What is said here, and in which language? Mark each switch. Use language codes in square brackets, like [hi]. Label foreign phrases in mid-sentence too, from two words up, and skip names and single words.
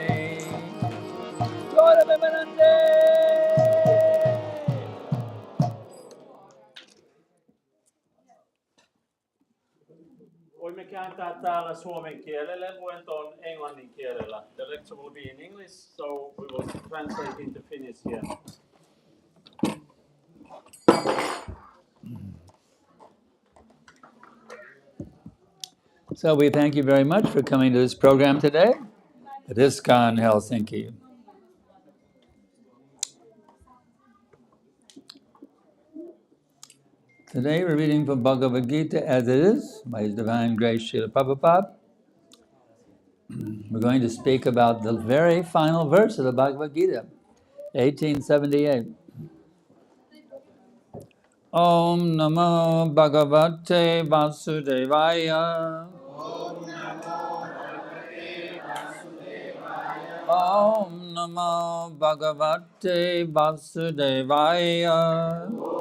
[fi] Gaura Vimanande. Voimme kääntää täällä suomen kielelle, luento on englannin kielellä. [en] The lecture will be in English, so we will translate into Finnish here. So we thank you very much for coming to this program today at ISKCON Helsinki. Today we're reading from Bhagavad Gita as it is, by His Divine Grace Srila Prabhupada. We're going to speak about the very final verse of the Bhagavad Gita, 1878. [sa] Om Namo Bhagavate Vasudevaya. Om Namo Bhagavate Vasudevaya.